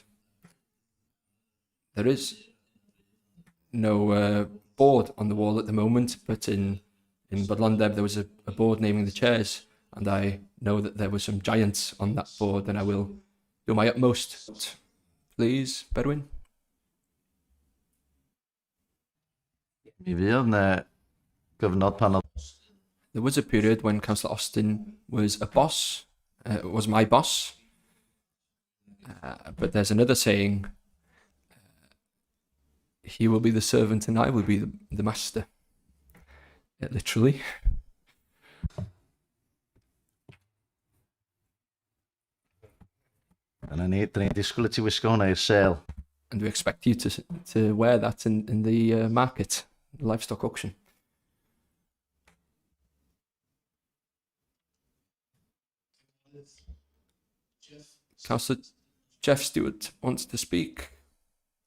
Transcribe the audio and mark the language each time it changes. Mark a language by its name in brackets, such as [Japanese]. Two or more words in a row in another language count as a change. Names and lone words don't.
[English] There is no board on the wall at the moment, but in Bodlondeb there was a board naming the chairs, and I know that there were some giants on that board, and I will do my utmost. Please, Berwyn. [Welsh] Mi fydd 'na gyfnod pan o'dd [English] There was a period when Councillor Austin was a boss, was my boss, but there's another saying, he will be the servant and I will be the master. Literally. [Welsh] Dyna ni, dyn ni'n disgwyl i ti wisgo hwnna i'r sêl. [English] And we expect you to wear that in the market, the livestock auction. Councillor Jeff Stewart wants to speak.